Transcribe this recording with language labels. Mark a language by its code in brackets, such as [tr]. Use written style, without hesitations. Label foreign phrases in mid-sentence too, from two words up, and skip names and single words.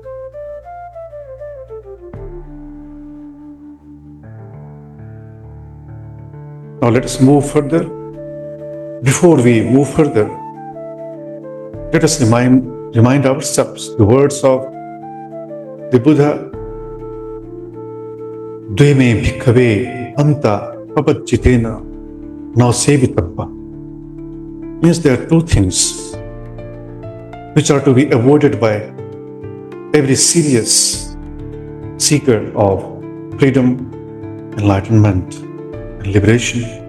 [en] Now let us move further. Before we move further, let us remind ourselves the words of the Buddha, [pi] Dveme bhikkhave anta prabhajitena now sevitappa. [en] Means there are two things which are to be avoided by every serious seeker of freedom, enlightenment, and liberation.